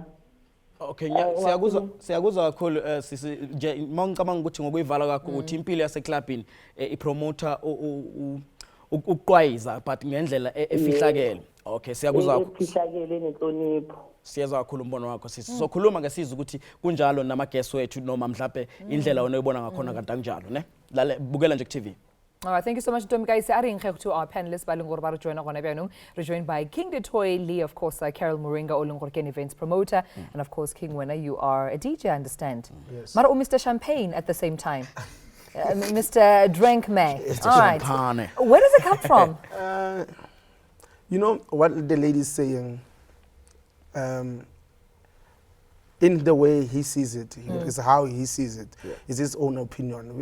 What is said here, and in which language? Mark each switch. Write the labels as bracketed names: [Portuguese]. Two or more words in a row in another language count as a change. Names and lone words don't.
[Zulu] Okay, siyakuzwa kakhulu sisi nje mangicabanga ukuthi ngokuyivala kakho ukuthi impilo yaseclubini ipromoter ukuqwayiza but ngendlela efihlakele. Okay, siyakuzwa efihlakele nenhlonipho. Siyezwa kakhulu umbono wakho sisi. Sokhuluma ke siza ukuthi kunjalo nama-guests wethu noma mhlawumbe indlela wena uyibona ngakhona kanti akunjalo ne? Lale bukela nje ku-TV. [English] All right, thank you so much, Ntombi Kayise. [Northern Sotho] A re nkge [English] to our panelists [Northern Sotho] ba leng gore ba re joina gona bjanong. [English] Re joined by King Detoy Lee, of course, Carol Moringa, [Northern Sotho] o leng gore ke [English] events promoter, and of course King Wena, you are a DJ, I understand. Yes. Mara Mr. Champagne at the same time. Mr. Drink May. All right. Champagne. Where does it come from? You know what the lady's saying, in the way he sees it, is how he sees it, is his own opinion.